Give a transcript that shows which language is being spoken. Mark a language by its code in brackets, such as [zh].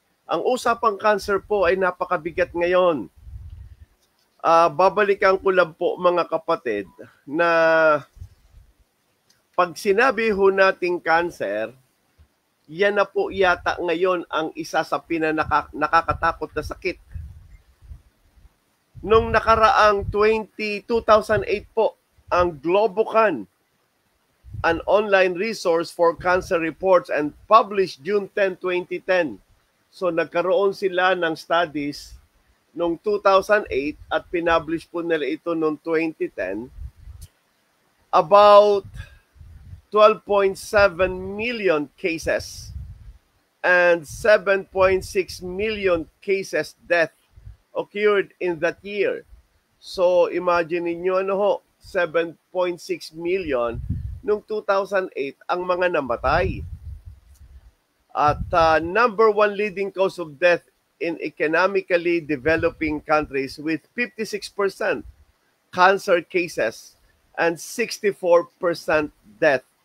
[tl] Ang usapang cancer po ay napakabigat ngayon. Babalikan ko lang po mga kapatid na pag sinabi ho nating cancer, yan na po yata ngayon ang isa sa nakakatakot na sakit. Nung nakaraang 2008 po, ang [en] Globocan, an online resource for cancer reports, and published June 10, 2010. [tl] So nagkaroon sila ng studies noong 2008 at pinublish po nila ito noong 2010 [en] about 12.7 million cases and 7.6 million cases death occurred in that year. [tl] So imagine niyo 7.6 million noong 2008 ang mga namatay. [en] At number 1 leading cause of death in economically developing countries with 56% cancer cases and 64% death.